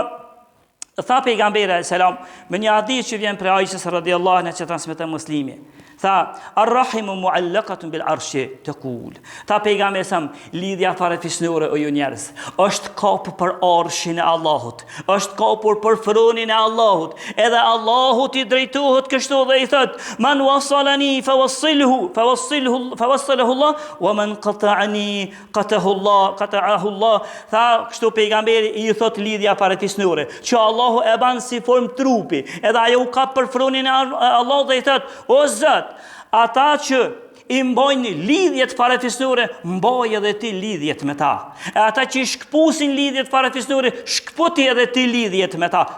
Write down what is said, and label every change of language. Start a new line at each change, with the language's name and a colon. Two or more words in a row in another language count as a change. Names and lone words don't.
Albanian: Tha pejgamberi selam me një hadith që vjen prej Aishës
Arabic: رضي الله عنها
Albanian: që transmeton Muslimi.
Arabic: Tha, الرحم معلقة بالعرش تقول.
Albanian: Tha pejgamberi sa lidhja farefisnore o ju njerëz, është kapur për arshin e Allahut, është kapur për fronin e Allahut. Edhe Allahut i drejtohet kështu dhe i thot,
Arabic: من وصلني وصله الله ومن قطعني قطعه الله.
Albanian: Tha kështu pejgamberi i thot lidhja farefisnore, që Allahu e ban si form trupi, edhe ajo ka për fronin e Allahut dhe i thot, o Zot, ata që i mbojnë lidhjet farefisnore, mboj edhe ti lidhjet me ta. E ata që i shkpusin lidhjet farefisnore, shkputi edhe ti lidhjet me ta.